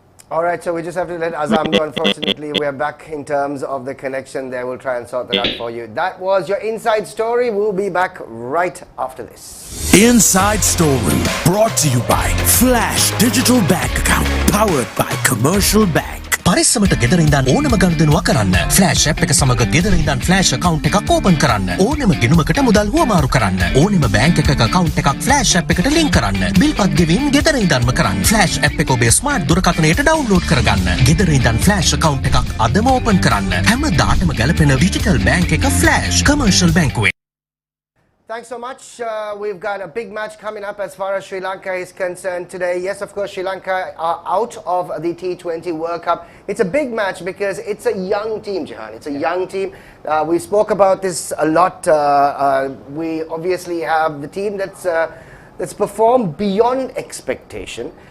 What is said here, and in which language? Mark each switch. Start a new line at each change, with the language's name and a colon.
English: All right, so we just have to let Azam go. Unfortunately, we are back in terms of the connection there. We'll try and sort that out for you. That was your Inside Story. We'll be back right after this. Inside Story, brought to you by Flash Digital Bank Account, powered by Commercial Bank.
Sinhala: පරිස්සමට ගෙදර ඉඳන් ඕනම ගනුදෙනුවක් කරන්න. Flash app එක සමග ගෙදර ඉඳන් flash account එකක් open කරන්න. ඕනම ගිණුමකට මුදල් හුවමාරු කරන්න. ඕනම බැංක් එකක account එකක් ෆ්ලෑෂ් ඇප් එකට ලින්ක් කරන්න. බිල්පත් ගෙවීම් ගෙදර ඉඳන්ම කරන්න. ෆ්ලෑෂ් ඇප් එක ඔබේ ස්මාර්ට් දුරකථනයට ඩවුන්ලෝඩ් කරගන්න. ගෙදර ඉඳන් ෆ්ලෑෂ් account එකක් අදම ඕපන් කරන්න. හැමදාටම ගැලපෙන ඩිජිටල් බැංක් එක ෆ්ලෑෂ් කමර්ෂල් බැංකුවේ.
English: Thanks so much. We've got a big match coming up as far as Sri Lanka is concerned today. Yes, of course, Sri Lanka are out of the T20 World Cup. It's a big match because it's a young team, Jehan. It's a young team. We spoke about this a lot. We obviously have the team that's performed beyond expectation.